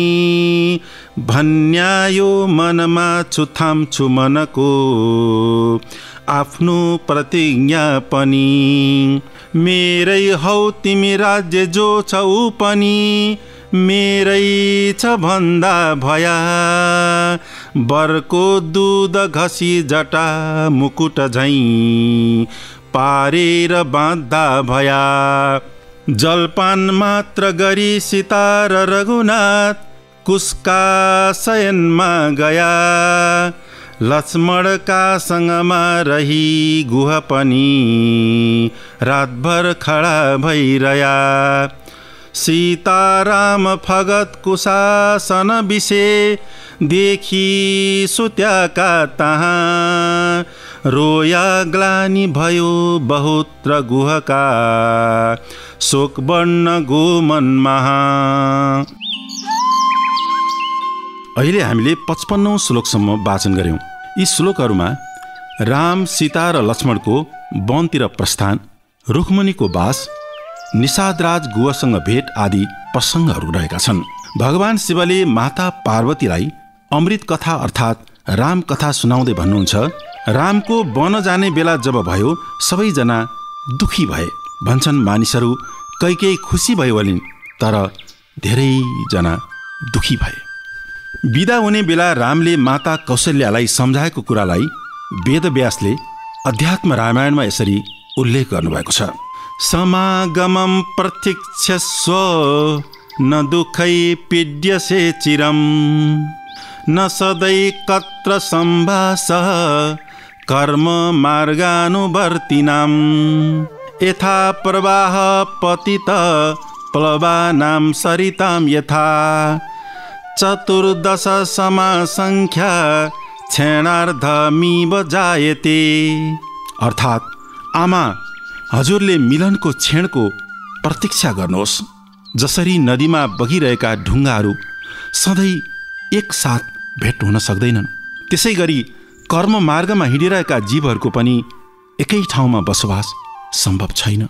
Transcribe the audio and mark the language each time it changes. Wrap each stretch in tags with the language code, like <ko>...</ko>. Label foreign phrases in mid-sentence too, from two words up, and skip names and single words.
<ne>भन्यायो मनमा छुथाम्छु मनको आफ्नो प्रतिज्ञा पनि मेरै हौ तिमी राज्य जो छ ऊ पनि मेरै छ भन्दा भया बरको दुध घसी जटा मुकुट झैँ पारेर बाँध्दा भया जलपान मात्र गरी सीता र रघुनाथ कुसका शयनमा गया लक्ष्मणका सँगमा रही गुह पनि रातभर खडा भइरया सीताराम फगत कुशासन विषे देखी सुत्याका तहाँ रोया ग्लानी भयो बहुत र गुहका शोक बन्न गो मनमा। अहिले हामीले 55औं श्लोकसम्म वाचन गर्यौं। यी श्लोकहरूमा राम, सीता र लक्ष्मणको वनतिर प्रस्थान, रुखमुनिको वास, निषादराज गुहसँग भेट आदि प्रसङ्गहरू रहेका छन्। भगवान शिवले माता पार्वतीलाई अमृत कथा अर्थात् राम कथा सुनाउँदै भन्नुहुन्छ, रामको वन जाने बेला जब भयो सबैजना दुखी भए। भन्छन् मानिसहरू कैकेयी खुसी भयो भलिन्, तर धेरैजना दुखी भए। बिदा हुने बेला रामले माता कौशल्यालाई सम्झाएको कुरालाई वेदव्यासले अध्यात्म रामायणमा यसरी उल्लेख गर्नुभएको छ।</ne> <sa>समागमं प्रतीक्षस्व न दुःखै पीड्यसे चिरम न सदै कत्र सम्भासः कर्म मार्गानुवर्तिनाम्। यथा प्रवाह पतित प्लवानां सरितां यथा 14 समा संख्या क्षणार्धमिव जायते।</sa> <ne>अर्थात् आमा, हजुरले मिलनको क्षणको प्रतीक्षा गर्नुहोस्। जसरी नदीमा बगिरहेका ढुङ्गाहरू सधैँ एकसाथ भेट हुन सक्दैनन्, त्यसै गरी कर्म मार्गमा हिँडिरहेका जीवहरूको पनि एकै ठाउँमा बसोबास सम्भव छैन।</ne>